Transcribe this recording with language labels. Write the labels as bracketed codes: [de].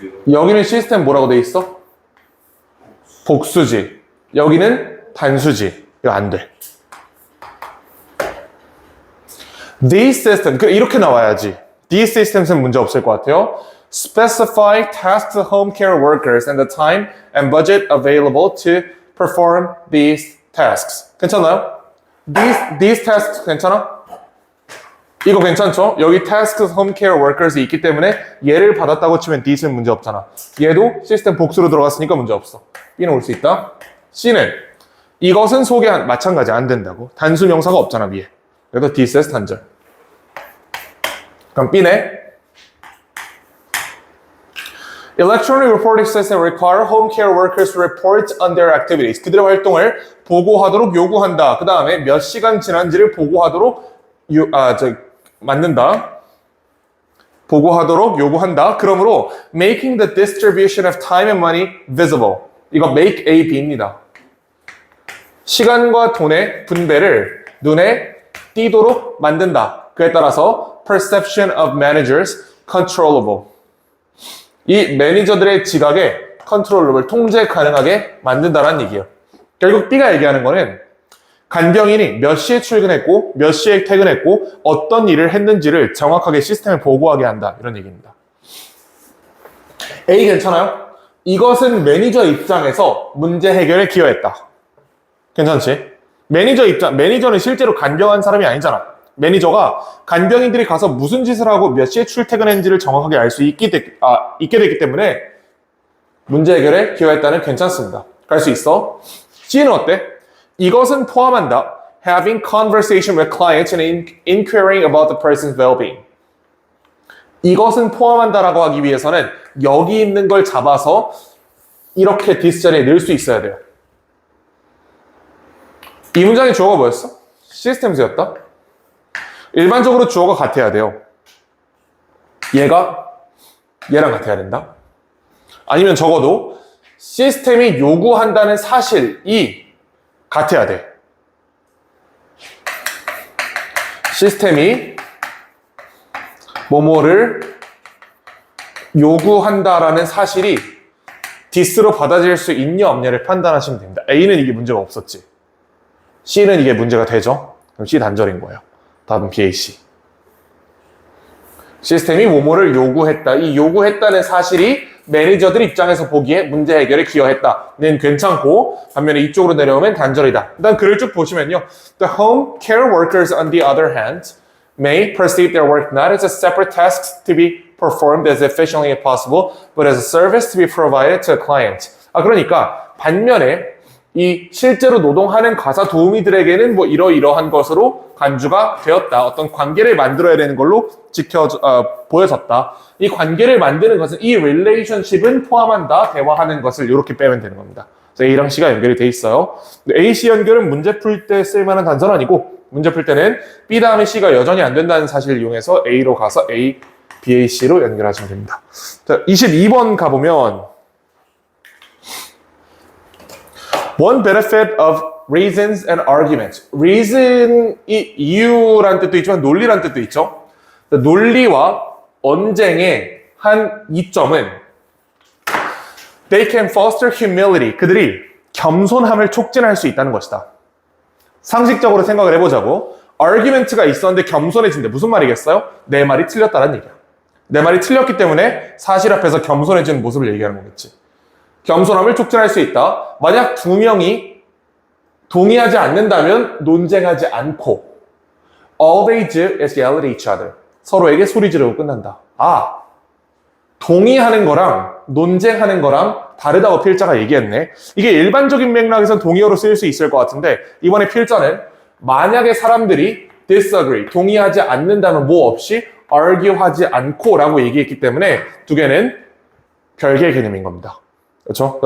[ko] 여기는 시스템 뭐라고 돼 있어? 복수지. 여기는 단수지. 이거 안 돼. [en] These systems, [ko] 이렇게 나와야지. These systems은 문제 없을 것 같아요. [en] Specify tasks to home care workers and the time and budget available to perform these tasks. [ko] 괜찮아요? [en] These tasks [ko] 괜찮아? 이거 괜찮죠? 여기 [en] tasks home care workers [ko] 이 있기 때문에 얘를 받았다고 치면 D는 문제 없잖아. 얘도 시스템 복수로 들어갔으니까 문제 없어. B는 올 수 있다. C는 이것은 소개한 마찬가지 안 된다고. 단수 명사가 없잖아 위에. 그래서 D says 단절. 그럼 B네. [en] Electronic reporting system require home care workers to report on their activities. [ko] 그들의 활동을 보고하도록 요구한다. 그 다음에 몇 시간 지난지를 보고하도록 만든다. 보고하도록 요구한다. 그러므로 [en] making the distribution of time and money visible. [ko] 이거 [en] make A, B [ko] 입니다. 시간과 돈의 분배를 눈에 띄도록 만든다. 그에 따라서 [en] perception of managers controllable. [ko] 이 매니저들의 지각에 컨트롤러블 통제 가능하게 만든다라는 얘기예요. 결국 B가 얘기하는 거는 간병인이 몇 시에 출근했고 몇 시에 퇴근했고 어떤 일을 했는지를 정확하게 시스템에 보고하게 한다. 이런 얘기입니다. A 괜찮아요? 이것은 매니저 입장에서 문제 해결에 기여했다. 괜찮지? 매니저 입장, 매니저는 실제로 간병한 사람이 아니잖아. 매니저가 간병인들이 가서 무슨 짓을 하고 몇 시에 출퇴근했는지를 정확하게 알 수 있게 됐기 때문에 문제 해결에 기여했다는 괜찮습니다. 갈 수 있어. C는 어때? 이것은 포함한다. [en] Having conversation with clients and inquiring about the person's well-being. [ko] 이것은 포함한다라고 하기 위해서는 여기 있는 걸 잡아서 이렇게 this 자리에 넣을 수 있어야 돼요. 이 문장의 주어가 뭐였어? 시스템즈였다. 일반적으로 주어가 같아야 돼요. 얘가 얘랑 같아야 된다. 아니면 적어도 시스템이 요구한다는 사실이 같아야 돼. 시스템이 뭐뭐를 요구한다라는 사실이 this로 받아들일 수 있냐 없냐를 판단하시면 됩니다. A는 이게 문제가 없었지. C는 이게 문제가 되죠. 그럼 C 단절인 거예요. 답은 BAC. 시스템이 뭐뭐를 요구했다. 이 요구했다는 사실이 매니저들 입장에서 보기에 문제 해결에 기여했다는 괜찮고 반면에 이쪽으로 내려오면 단절이다. 일단 글을 쭉 보시면요. [en] The home care workers on the other hand may perceive their work not as a separate task to be performed as efficiently as possible but as a service to be provided to a client. [ko] 그러니까 반면에 이 실제로 노동하는 가사 도우미들에게는 뭐 이러이러한 것으로 간주가 되었다. 어떤 관계를 만들어야 되는 걸로 보여졌다. 이 관계를 만드는 것은 이 relationship은 포함한다. 대화하는 것을 이렇게 빼면 되는 겁니다. 그래서 A랑 C가 연결이 돼 있어요. A-C 연결은 문제 풀 때 쓸만한 단서는 아니고 문제 풀 때는 B 다음에 C가 여전히 안 된다는 사실을 이용해서 A로 가서 A, B, A, C로 연결하시면 됩니다. 자, 22번 가보면 [en] One benefit of reasons and arguments. [ko] reason이 이유란 뜻도 있지만 논리란 뜻도 있죠. 논리와 언쟁의 한 이점은 [en] They can foster humility. [ko] 그들이 겸손함을 촉진할 수 있다는 것이다. 상식적으로 생각을 해보자고. argument가 있었는데 겸손해진대. 무슨 말이겠어요? 내 말이 틀렸다는 얘기야. 내 말이 틀렸기 때문에 사실 앞에서 겸손해지는 모습을 얘기하는 거겠지. 겸손함을 촉진할 수 있다. 만약 두 명이 동의하지 않는다면 논쟁하지 않고 [en] all they do is yell at each other. [ko] 서로에게 소리 지르고 끝난다. 아, 동의하는 거랑 논쟁하는 거랑 다르다고 필자가 얘기했네. 이게 일반적인 맥락에선 동의어로 쓰일 수 있을 것 같은데 이번에 필자는 만약에 사람들이 disagree, 동의하지 않는다면 뭐 없이 argue하지 않고 라고 얘기했기 때문에 두 개는 별개의 개념인 겁니다. 그렇죠?